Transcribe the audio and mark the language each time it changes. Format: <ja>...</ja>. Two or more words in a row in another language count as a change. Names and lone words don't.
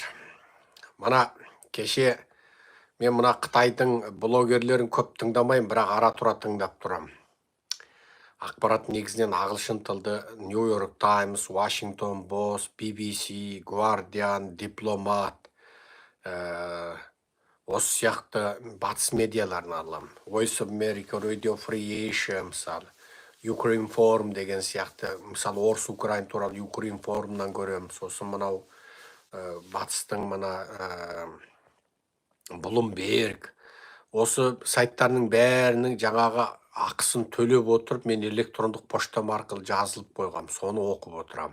<kk>Мына кеше мен мына Қытайдың блогерлерін көп тыңдамаймын, бірақ ара-тұра тыңдап тұрамын. Ақпарат негізінен ағылшын тілді New York Times, Washington Post, BBC, Guardian, Дипломат, осы сияқты батыс медиаларын аламын. Voice of America, Radio Free Asia, мысалы, Ukraine Forum деген сияқты, мысалы, Орыс Украин туралы Ukraine Forumнан көремін. Сосын мынау батыстың мына Bloomberg, осы сайттарының бәрінің жаңағы ақысын төлеп отырып, мен электрондық поштам арқылы жазылып қойғам, соны оқып отырам.</kk>